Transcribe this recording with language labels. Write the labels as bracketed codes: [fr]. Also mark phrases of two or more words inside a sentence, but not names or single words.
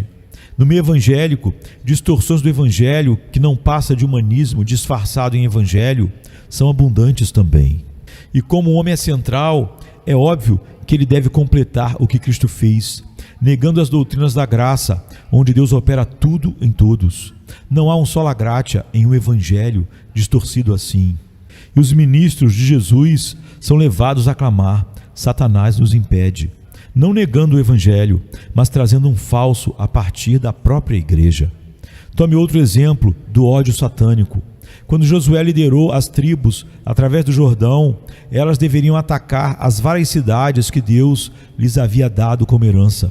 [pt] No meio evangélico, distorções do evangelho, que não passa de humanismo disfarçado em evangelho, são abundantes também. E como o homem é central, é óbvio que ele deve completar o que Cristo fez, negando as doutrinas da graça, onde Deus opera tudo em todos. Não há um [la] sola gratia [pt] em um evangelho distorcido assim. E os ministros de Jesus são levados a clamar: Satanás nos impede, não negando o evangelho, mas trazendo um falso a partir da própria igreja. Tome outro exemplo do ódio satânico. Quando Josué liderou as tribos através do Jordão, elas deveriam atacar as várias cidades que Deus lhes havia dado como herança.